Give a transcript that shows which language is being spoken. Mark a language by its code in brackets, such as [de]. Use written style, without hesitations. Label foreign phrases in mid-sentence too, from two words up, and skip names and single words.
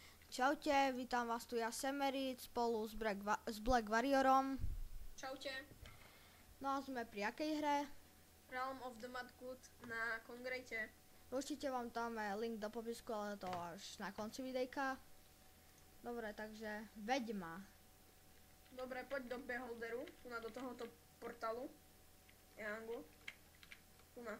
[sk] Čaute, vítam vás tu ja Semerit spolu s Black Warriorom. Čaute. No a sme pri akej hre? Realm of the Mudgut na Kongrate. Určite vám dáme link do popisku, ale to až na konci videjka. Dobre, takže veď ma. Dobre, poď do Beholderu, tu na do tohoto portálu. Jangu. Tu na.